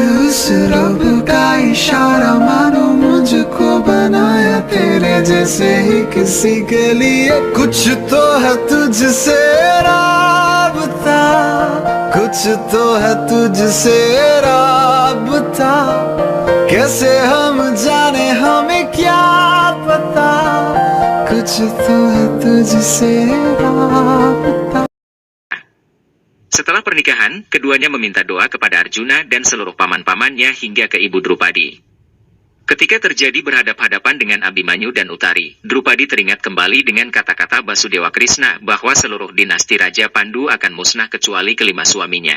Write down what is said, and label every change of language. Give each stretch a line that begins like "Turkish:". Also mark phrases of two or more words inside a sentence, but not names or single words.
Hindi: इस रब का इशारा मानो मुझको बनाया तेरे जैसे ही किसी के लिए कुछ तो है तुझसे राबता कुछ तो है तुझसे राबता कैसे हम जाने हमें क्या पता कुछ तो है तुझसे राबता.
Indonesian: Setelah pernikahan, keduanya meminta doa kepada Arjuna dan seluruh paman-pamannya hingga ke ibu Drupadi. Ketika terjadi berhadap-hadapan dengan Abhimanyu dan Uttari, Drupadi teringat kembali dengan kata-kata Basudewa Krishna bahwa seluruh dinasti Raja Pandu akan musnah kecuali kelima suaminya.